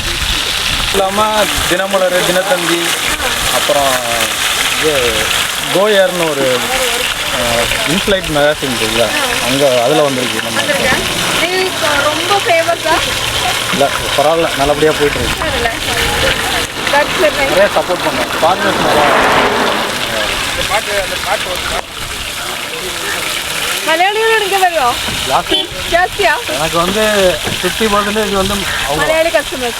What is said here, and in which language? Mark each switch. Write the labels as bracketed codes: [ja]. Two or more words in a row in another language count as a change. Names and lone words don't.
[ta] இல்லாமல் தினமலர், தினத்தந்தி, அப்புறம் இது கோயர்னு ஒரு [en] inflight magazine [ta] இருக்குல்ல, அங்கே அதில் வந்திருக்கு. நம்ம ரொம்ப ஃபேமஸா? இல்லை பரவாயில்ல, நல்லபடியாக போயிட்டுருக்கு. நிறைய சப்போர்ட் பண்ணுவோம். ஃபாரினர்ஸ் நல்லா [ml] മലയാളികൾ എടുക്കാൻ വരുമോ? ജാസ്തിയാ? [ta] எனக்கு வந்து 50% வந்து [ml] മലയാളി കസ്റ്റമേഴ്സ്.